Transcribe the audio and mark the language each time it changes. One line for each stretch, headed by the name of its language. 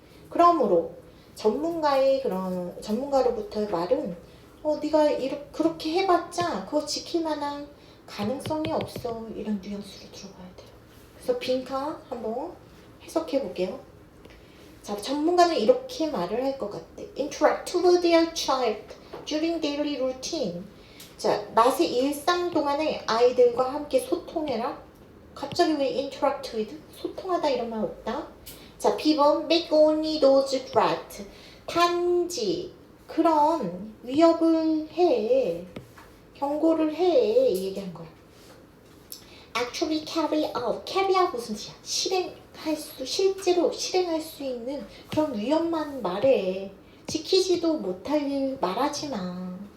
Korean: 그러므로 전문가로부터의 말은 네가 그렇게 해봤자 그거 지킬 만한 가능성이 없어. 이런 뉘앙스로 들어가야 돼요. 그래서 빈칸 한번 해석해 볼게요. 자, 전문가는 이렇게 말을 할 것 같대.
English: Interact with their child during daily routine.
Korean: 자, 낮의 일상 동안에 아이들과 함께 소통해라. 갑자기 왜
English: interact with?
Korean: 소통하다 이런 말 없다. 자, B번
English: make only those threat.
Korean: 단지 그런 위협을 해. 경고를 해. 이 얘기한 거야.
English: Actually carry out
Korean: 무슨 뜻이야? 실제로 실행할 수 있는 그런 위험만 말해. 지키지도 못할 일 말하지 마.